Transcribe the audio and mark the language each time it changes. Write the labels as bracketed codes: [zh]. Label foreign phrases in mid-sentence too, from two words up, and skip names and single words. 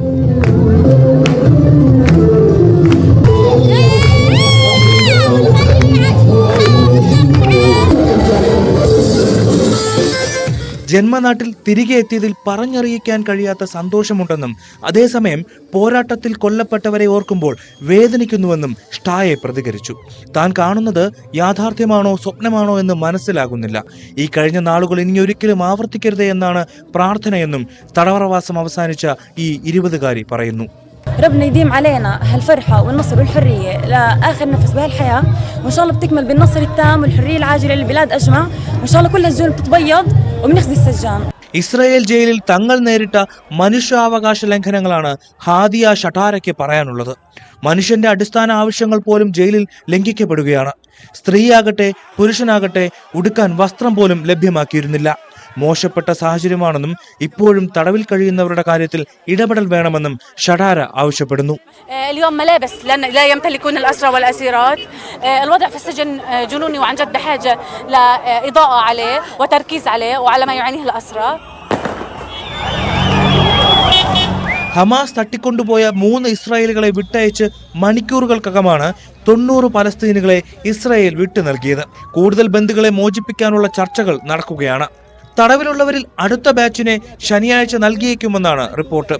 [ml] ജന്മനാട്ടിൽ തിരികെ എത്തിയതിൽ പറഞ്ഞറിയിക്കാൻ കഴിയാത്ത സന്തോഷമുണ്ടെന്നും അതേസമയം പോരാട്ടത്തിൽ കൊല്ലപ്പെട്ടവരെ ഓർക്കുമ്പോൾ വേദനിക്കുന്നുവെന്നും ഷ്ടായെ പ്രതികരിച്ചു. താൻ കാണുന്നത് യാഥാർത്ഥ്യമാണോ സ്വപ്നമാണോ എന്ന് മനസ്സിലാകുന്നില്ല. ഈ കഴിഞ്ഞ നാളുകൾ ഇനിയൊരിക്കലും ആവർത്തിക്കരുതേ എന്നാണ് പ്രാർത്ഥനയെന്നും തടവറവാസം അവസാനിച്ച ഈ 20-കാരി പറയുന്നു. [ar] ربنا يديم علينا هالفرحة والنصر والحرية لآخر نفس بهالحياة وإن شاء الله بتكمل بالنصر التام والحرية العاجلة للبلاد أجمع وإن شاء الله كل هالزول بتتبيض وبنخزي السجان. [ml] ഇസ്രായേൽ ജയിലിൽ തങ്ങൾ നേരിട്ട മനുഷ്യാവകാശ ലംഘനങ്ങളാണ് ഹാദിയ ഷട്ടാരയ്ക്ക് പറയാനുള്ളത്. മനുഷ്യന്റെ അടിസ്ഥാന ആവശ്യങ്ങൾ പോലും ജയിലിൽ ലംഘിക്കപ്പെടുകയാണ്. സ്ത്രീയാകട്ടെ പുരുഷനാകട്ടെ ഉടുക്കാൻ വസ്ത്രം പോലും ലഭ്യമാക്കിയിരുന്നില്ല. മോശപ്പെട്ട സാഹചര്യമാണെന്നും ഇപ്പോഴും തടവിൽ കഴിയുന്നവരുടെ കാര്യത്തിൽ ഇടപെടൽ വേണമെന്നും ഷടാര ആവശ്യപ്പെടുന്നു. [ar] اليوم ملابس لا يمتلكون الأسرى والأسيرات. الوضع في السجن جنوني وعن جد بحاجة لإضاءة عليه وتركيز عليه وعلى ما يعانيه الأسرى. [ml] ഹമാസ് തട്ടിക്കൊണ്ടുപോയ 3 ഇസ്രായേലുകളെ വിട്ടയച്ച് മണിക്കൂറുകൾക്കകമാണ് 90 പലസ്തീനുകളെ ഇസ്രായേൽ വിട്ടു നൽകിയത്. കൂടുതൽ ബന്ധുക്കളെ മോചിപ്പിക്കാനുള്ള ചർച്ചകൾ നടക്കുകയാണ്. തടവിലുള്ളവരിൽ അടുത്ത ബാച്ചിനെ ശനിയാഴ്ച നൽകിയേക്കുമെന്നാണ് റിപ്പോർട്ട്.